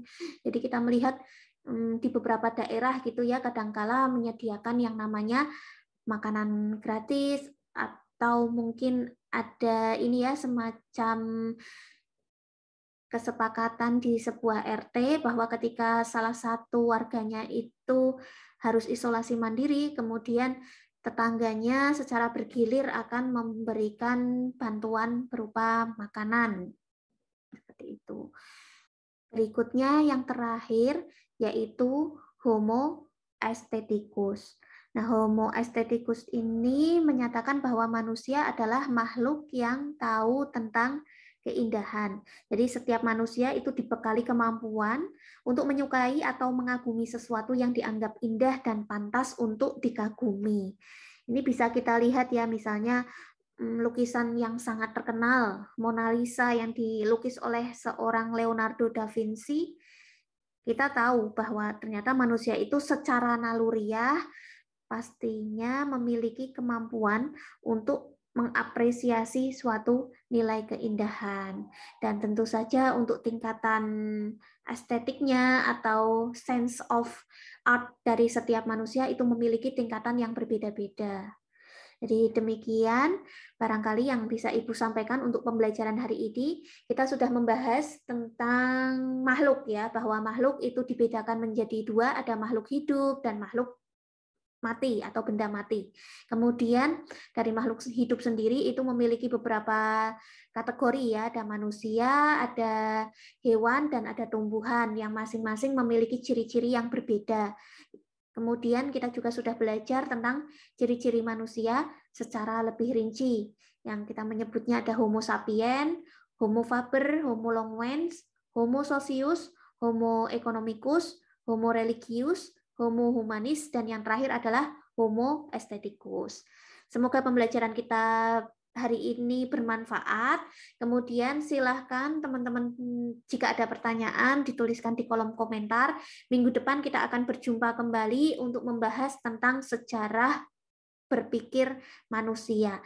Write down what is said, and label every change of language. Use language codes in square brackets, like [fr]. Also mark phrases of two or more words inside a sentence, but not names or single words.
[id] Jadi kita melihat di beberapa daerah gitu ya, kadangkala menyediakan yang namanya makanan gratis, atau mungkin ada ini ya, semacam kesepakatan di sebuah RT bahwa ketika salah satu warganya itu harus isolasi mandiri, kemudian tetangganya secara bergilir akan memberikan bantuan berupa makanan. Seperti itu. Berikutnya yang terakhir yaitu Homo aestheticus. Nah, Homo aestheticus ini menyatakan bahwa manusia adalah makhluk yang tahu tentang keindahan. Jadi setiap manusia itu dibekali kemampuan untuk menyukai atau mengagumi sesuatu yang dianggap indah dan pantas untuk dikagumi. Ini bisa kita lihat ya, misalnya lukisan yang sangat terkenal, Mona Lisa yang dilukis oleh seorang Leonardo da Vinci. Kita tahu bahwa ternyata manusia itu secara naluriah pastinya memiliki kemampuan untuk mengapresiasi suatu nilai keindahan. Dan tentu saja untuk tingkatan estetiknya atau [en] sense of art [id] dari setiap manusia itu memiliki tingkatan yang berbeda-beda. Jadi demikian barangkali yang bisa Ibu sampaikan untuk pembelajaran hari ini. Kita sudah membahas tentang makhluk ya, bahwa makhluk itu dibedakan menjadi dua, ada makhluk hidup dan makhluk mati atau benda mati. Kemudian dari makhluk hidup sendiri itu memiliki beberapa kategori ya, ada manusia, ada hewan, dan ada tumbuhan yang masing-masing memiliki ciri-ciri yang berbeda. Kemudian kita juga sudah belajar tentang ciri-ciri manusia secara lebih rinci, yang kita menyebutnya ada Homo sapien, Homo faber, Homo longiens, Homo socius, Homo economicus, Homo religius, Homo humanis, dan yang terakhir adalah Homo aestheticus. Semoga pembelajaran kita hari ini bermanfaat. Kemudian silahkan teman-teman jika ada pertanyaan dituliskan di kolom komentar. Minggu depan kita akan berjumpa kembali untuk membahas tentang sejarah berpikir manusia.